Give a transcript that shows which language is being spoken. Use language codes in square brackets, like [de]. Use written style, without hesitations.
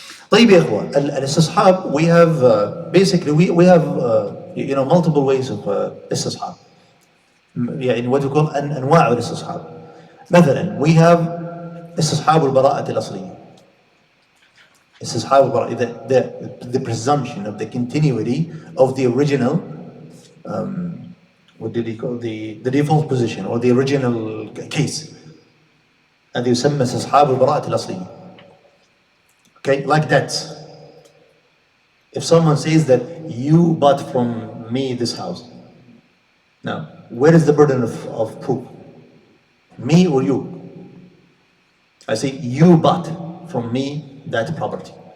[ar] طيب يا إخوة [en] الاستصحاب we have basically we have multiple ways of استصحاب. يعني what we call [ar] أنواع الاستصحاب. [en] مثلا we have [ar] استصحاب البراءة الأصلية. استصحاب البراءة [en] the presumption of the continuity of the original what did he call the default position or the original case. [ar] هذا يسمى استصحاب البراءة الأصلية. [en] Okay, like that. If someone says that you bought from me this house, now where is the burden of proof? Me or you? I say you bought from me that property.